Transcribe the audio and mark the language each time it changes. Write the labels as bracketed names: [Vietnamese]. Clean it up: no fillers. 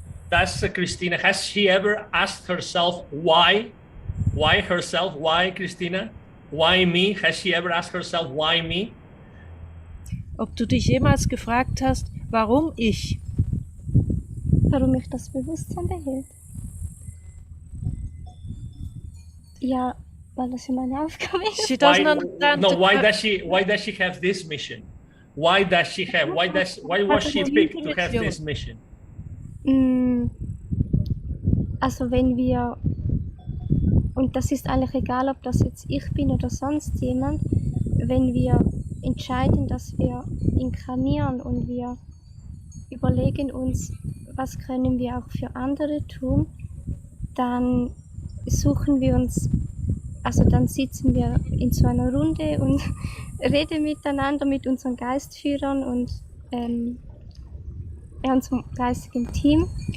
[English] Does Christina, has she ever asked herself why? Why herself? Why Christina? Why me? Has she ever asked herself why me? [German] Ob du dich jemals gefragt hast, warum ich? Warum mich das Bewusstsein behält? Ja, weil das ja meine Aufgabe ist. [English] She doesn't understand. No, why does she have this mission? Why was she picked to have this mission? [German] Also wenn wir, und das ist eigentlich egal, ob das jetzt ich bin oder sonst jemand, wenn wir entscheiden, dass wir inkarnieren und wir überlegen uns, was können wir auch für andere tun, dann suchen wir uns, also dann sitzen wir in so einer Runde und reden miteinander mit unseren Geistführern und unserem geistigen Team.